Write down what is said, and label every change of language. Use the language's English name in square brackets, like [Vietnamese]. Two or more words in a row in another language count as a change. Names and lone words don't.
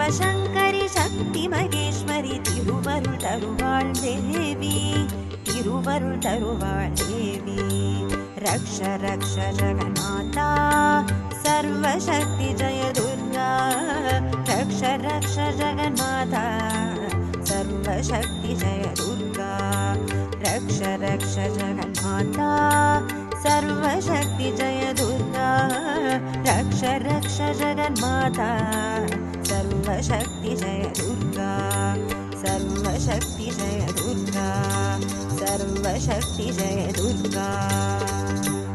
[Tamil] சங்கரி சக்தி மகேஸ்வரி திருவருள் தருவாள் தேவி திருவருள் தருவாள் தேவி [Sanskrit] रक्ष रक्ष जगन्नाथा सर्वशक्ति जय दुर्गा रक्ष रक्ष जगन्नाथा सर्वशक्ति जय दुर्गा रक्ष रक्ष जगन्माता सर्वशक्ति जय दुर्गा रक्ष रक्ष जगन्माता सर्वशक्ति जय दुर्गा सर्वशक्ति जय दुर्गा सर्वशक्ति जय दुर्गा।